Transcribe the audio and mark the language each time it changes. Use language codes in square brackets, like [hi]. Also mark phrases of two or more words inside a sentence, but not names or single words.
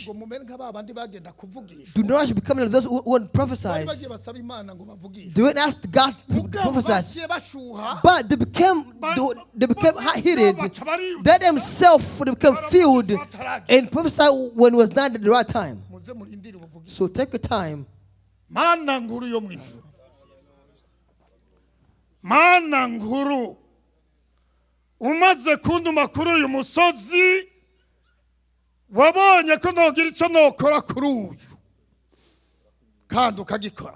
[en] Do not rush becoming like those who won't prophesy. They won't ask God to prophesy. But they became hot-headed. They themselves become filled and prophesy when it was not at the right time. So take your time. [rn] Mana nkuru umaze kunduma kuri uyu musozi wabonye ko nogira icyo nokora kuri uyu kandi ukagikora.